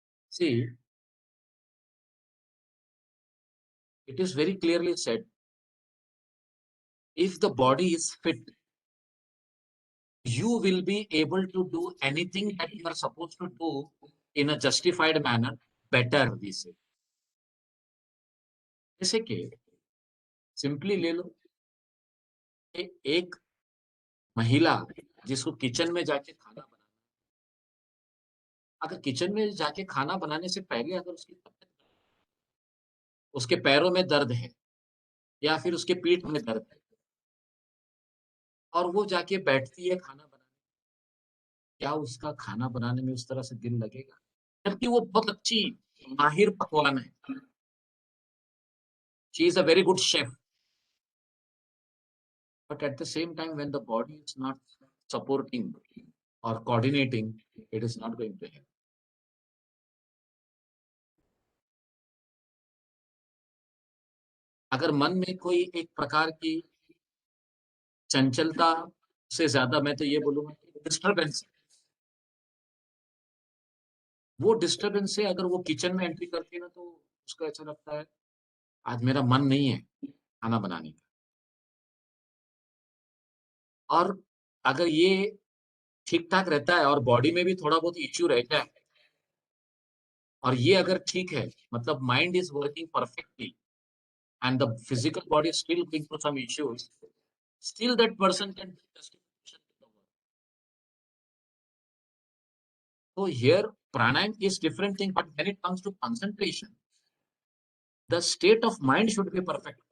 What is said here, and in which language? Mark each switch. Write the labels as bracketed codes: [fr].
[en] See, it is very clearly said, if the body is fit, you will be able to do anything that you are supposed to do in a justified manner better, we say. [hi] जैसे कि simply ले लो, एक महिला जिसको kitchen में जाके खाना बनाना, अगर किचन में जाके खाना बनाने से पहले अगर उसकी तबीयत, उसके पैरों में दर्द है या फिर उसके पीठ में दर्द है और वो जाके बैठती है खाना बनाने, क्या उसका खाना बनाने में उस तरह से दिल लगेगा? जबकि वो बहुत अच्छी माहिर पकवान है, [en] She is a very good chef, but at the same time when the body is not supporting or coordinating, it is not going to help. [hi] अगर मन में कोई एक प्रकार की चंचलता से ज्यादा, मैं तो ये बोलूंगा कि डिस्टर्बेंस, वो डिस्टर्बेंस से अगर वो किचन में एंट्री करती है ना, तो उसको ऐसा लगता है आज मेरा मन नहीं है खाना बनाने का। और अगर ये ठीक ठाक रहता है और बॉडी में भी थोड़ा बहुत इश्यू रहता है, और ये अगर ठीक है, मतलब [en] Mind is working perfectly and the physical body is still going through some issues, still that person can do justification to the work. So here pranayam is different thing, but when it comes to concentration, the state of mind should be perfect.